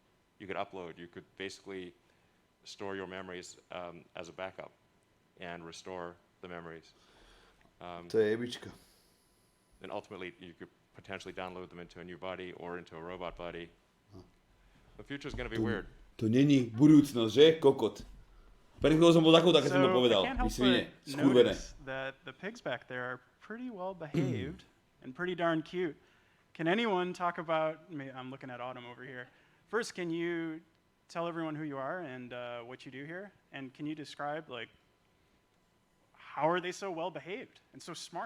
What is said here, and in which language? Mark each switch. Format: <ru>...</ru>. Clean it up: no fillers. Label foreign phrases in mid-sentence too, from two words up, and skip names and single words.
<en>You could basically store your memories as a backup and restore the memories.</en> <sk>To je jebička.</sk> <en>And ultimately, you could potentially download them into a new body or into a robot body. The future is going to be weird.</en> <sk>To není budúcnosť, že? Kokot. Pred chvíľou som bol takú, tak som to povedal.</sk> <en>I can't help but notice that the pigs back there are pretty well behaved and pretty darn cute. Can anyone talk about, I'm looking at Autumn over here. First, can you tell everyone who you are and what you do here? And can you describe, like, how are they so well behaved and so smart?</en>